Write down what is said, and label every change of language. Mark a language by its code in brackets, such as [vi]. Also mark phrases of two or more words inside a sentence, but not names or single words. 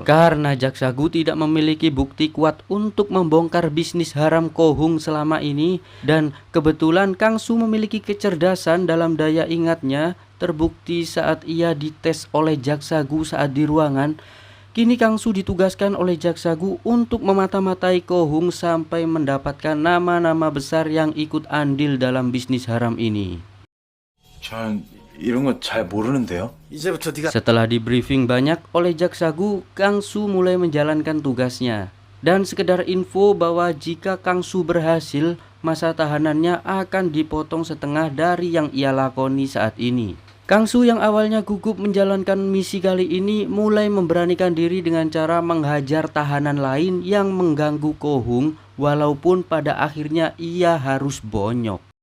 [id] Karena Jaksa Gu tidak memiliki bukti kuat untuk membongkar bisnis haram Kohung selama ini, dan kebetulan Kang Su memiliki kecerdasan dalam daya ingatnya, terbukti saat ia dites oleh Jaksa Gu saat di ruangan. Kini Kang Su ditugaskan oleh Jaksa Gu untuk memata-matai Kohung sampai mendapatkan nama-nama besar yang ikut andil dalam bisnis haram ini. [ko] 전 이런 거 잘 모르는데요. 이제부터 네가. [id] Setelah di briefing banyak oleh Jaksa Gu, Kang Su mulai menjalankan tugasnya. Dan sekedar info bahwa jika Kang Su berhasil, masa tahanannya akan dipotong setengah dari yang ia lakoni saat ini. Kang Su yang awalnya gugup menjalankan misi kali ini mulai memberanikan diri dengan cara menghajar tahanan lain yang mengganggu Kohung, walaupun pada akhirnya ia harus bonyok.